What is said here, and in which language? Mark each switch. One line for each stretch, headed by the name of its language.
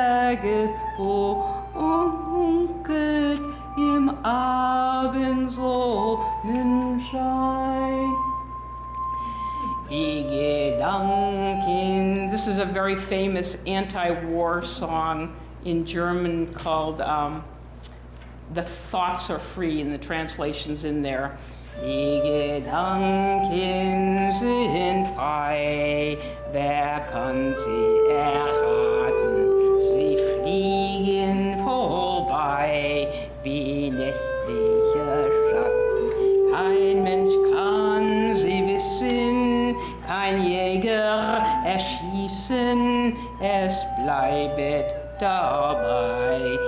German: Tages funkelt im Abendsonnenschein. Die Gedanken.
English: This is a very famous anti-war song in German called The Thoughts Are Free, and the translation's in there.
German: Die Gedanken sind frei, wer kann sie erraten? Sie fliegen vorbei wie nächtliche Schatten. Kein Mensch kann sie wissen, kein Jäger erschießen, es bleibet dabei.